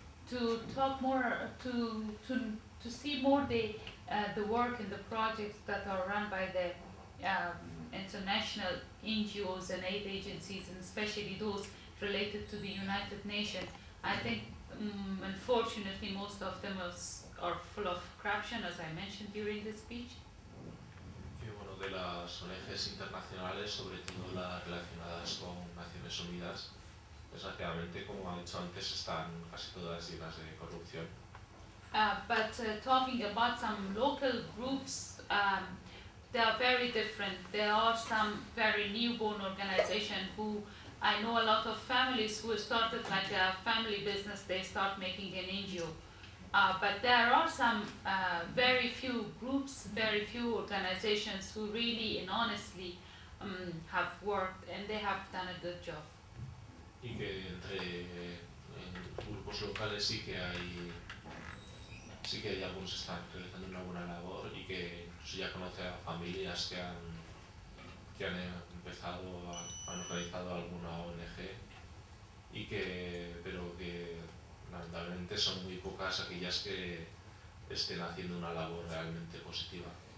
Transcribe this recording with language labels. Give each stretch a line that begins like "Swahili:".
English: To talk more, to see more the work and the projects that are run by the international NGOs and aid agencies, and especially those related to the United Nations, I think unfortunately, most of them are full of corruption, as I mentioned during the speech.
Spanish: Y bueno, de las ONGs internacionales, sobre todo las relacionadas con Naciones Unidas, desgraciadamente, como ha dicho antes, están casi todas llenas de corrupción.
English: Talking about some local groups, they are very different. There are some very newborn organizations who I know a lot of families who started like a family business, they start making an NGO. But there are some very few groups, very few organizations who really and honestly have worked and they have done a good job.
Spanish: Y que entre grupos locales sí que hay algunos que están realizando una buena labor y que incluso ya conoce a familias que han empezado han organizado alguna ONG y que pero que lamentablemente son muy pocas aquellas que estén haciendo una labor realmente positiva.